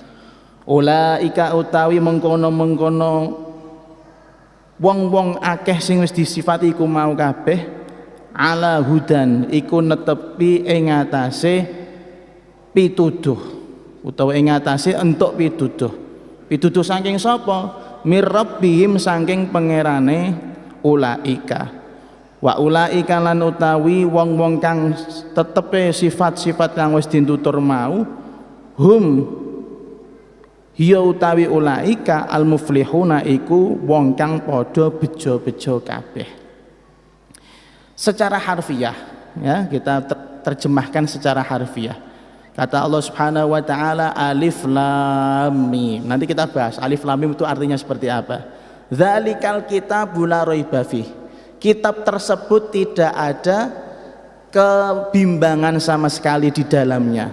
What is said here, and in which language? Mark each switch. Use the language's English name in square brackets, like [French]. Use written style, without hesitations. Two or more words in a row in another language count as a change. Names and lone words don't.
[Javanese] ulaika utawi mengkono-mengkono wong-wong akeh sing wis disifati iku mau kabeh [Arabic] على هدى [Javanese] iku netepi ing atase pituduh utawa ing atase entuk pituduh saking sapa [Arabic] من ربهم [Javanese] saking pangerane [Arabic] أولئك وأولئك [Javanese] lan utawi wong-wong kang tetepe sifat-sifat kang wis ditutur mau hum hiya utawi [Arabic] أولئك المفلحون [Javanese] iku wong kang padha bejo-bejo kabeh. [Indonesian] Secara harfiah ya kita terjemahkan secara harfiah kata Allah [Arabic] سبحانه وتعالى الم. [Indonesian] Nanti kita bahas [Arabic] الم [Indonesian] itu artinya seperti apa. [Arabic] ذلك الكتاب لا ريب فيه. [Indonesian] Kitab tersebut tidak ada kebimbangan sama sekali di dalamnya.